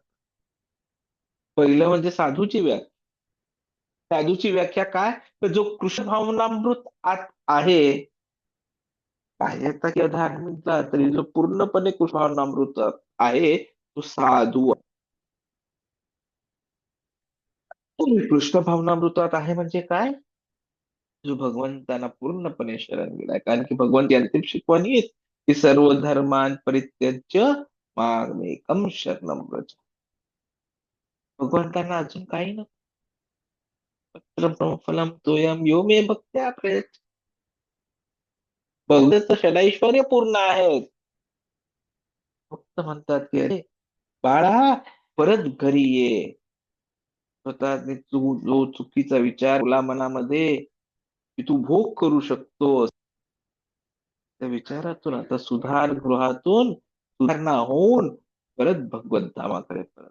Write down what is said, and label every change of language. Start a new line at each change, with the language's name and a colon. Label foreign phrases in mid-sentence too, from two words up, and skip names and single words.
Marathi: पहिलं म्हणजे साधूची व्याख्या. साधूची व्याख्या काय, तर जो कृष्ण भावनामृत आत आहे, बाह्यता किंवा धार्मिकता तरी जो पूर्णपणे कृष्ण भावनामृत आहे तो साधू. कृष्ण भावनामृतात आहे म्हणजे काय, जो भगवंतांना पूर्णपणे शरण गेलाय. कारण की भगवंत अंतिम शिकवण हीच की
Sanskrit: सर्व धर्मान परित्यज्य मामेकम शरणम व्रज.
Marathi: भगवंतांना अजून काही नको.
Sanskrit: फलम तोयम यो मे भक्त्या प्रयच्छ.
Marathi: भगवंत षडैश्वर्य पूर्ण आहेत. फक्त म्हणतात की अरे बाळा परत घरी ये. स्वतःने जो चुकीचा विचार तुला मनामध्ये की तू भोग करू शकतोस, त्या विचारातून आता सुधारगृहातून सुधारणा होऊन परत भगवत धामाकडे परत.